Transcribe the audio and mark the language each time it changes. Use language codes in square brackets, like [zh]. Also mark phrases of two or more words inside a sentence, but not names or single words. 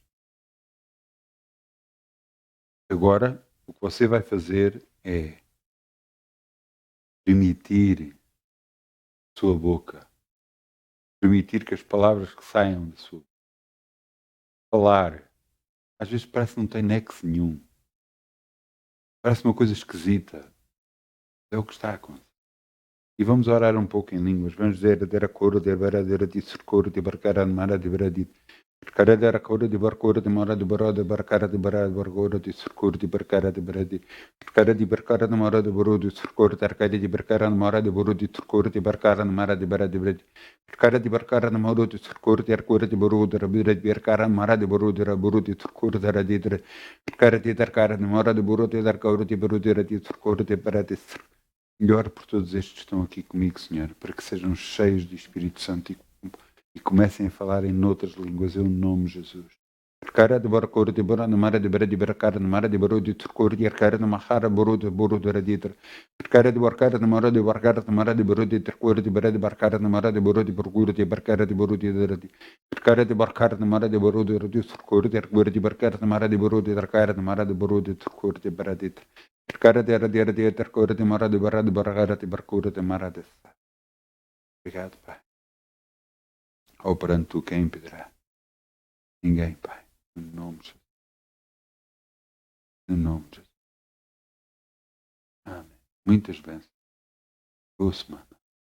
[pt] Agora, o que você vai fazer é permitir a sua boca, permitir que as palavras que saiam da sua boca, falar, às vezes parece que não tem nexo nenhum, parece uma coisa esquisita, é o que está a acontecer. E vamos orar um pouco em línguas, vamos dizer, a cor, de baradeira, de surcor, de barcara, de mara, de baradit. Cara de aracora de barcora de mora de baró de barcara de bará de barcora de surcor de barcara de baradi. Cara de barcara de mora de barô de surcor de arcade de barcara de mora de barô de surcor de barcara de mara de bará de baradi. Cara de barcara de mora de surcor de arcora de barô de rabira de barcara de mara de barô de raburo de surcor de radidra. Cara de arcara de mora de barô de arcora de barô de radi surcor de baradi. E oro por todos estes que estão aqui comigo, Senhor, para que sejam cheios do Espírito Santo e comecem a falar em outras línguas, em nome de Jesus. Cara de barcor de bora na mara de bara de barcara na mara de baro de turcor de arcara na mahara boro de raditra. Cara de barcara na mara de barcara na mara de baro de turcor de bara de barcara na mara de baro de barcura de barcara de baro de radi. Cara de barcara na mara de baro de radi turcor de arcura de barcara na mara de baro de arcara na mara de baro de turcor de baraditra. Cara de radi de turcor de mara de bara de barcara de barcura de mara de. Obrigado, Pai. Ou perante tu quem impedirá? Ninguém, Pai. Em nome de Jesus. Em nome de Jesus. Amém. Muitas bênçãos. Boa semana.